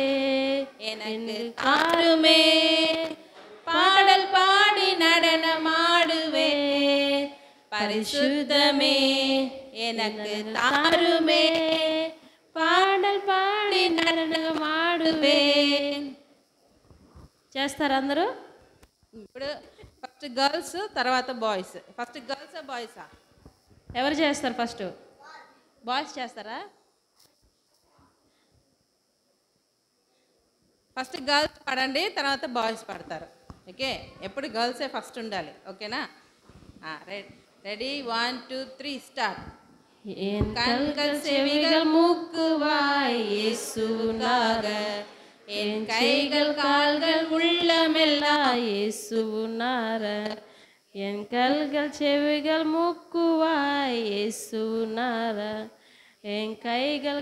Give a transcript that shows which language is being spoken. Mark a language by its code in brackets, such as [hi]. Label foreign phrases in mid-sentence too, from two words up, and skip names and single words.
[ta] எனக்கு தாருமே பாடல் பாடி நடனமாடுவேன் பரிசுத்தமே எனக்கு தாருமே பாடல் பாடி நடனமாடுவேன் [te] చేస్తారా అందరూ ఇప్పుడు [en] first girls [te] తర్వాత [en] boys first [te] గర్ల్సా బాయ్సా ఎవరు చేస్తారు [en] first boys [te] చేస్తారా [en] first girls [te] పాడండి తర్వాత బాయ్స్ పాడతారు ఓకే ఎప్పుడు గర్ల్సే ఫస్ట్ ఉండాలి ఓకేనా రెడీ 1 2 3 స్టార్ట్ [ta] என் கண்கள் செவிகள் மூக்கு வாய் இயேசுவுக்காக என் கைகள் கால்கள் உள்ளமெல்லாம் இயேசு உன்னாரன் என் கல்கள் செவிகள் மூக்குவாய் இயேசு உன்னாரன் என் கைகள்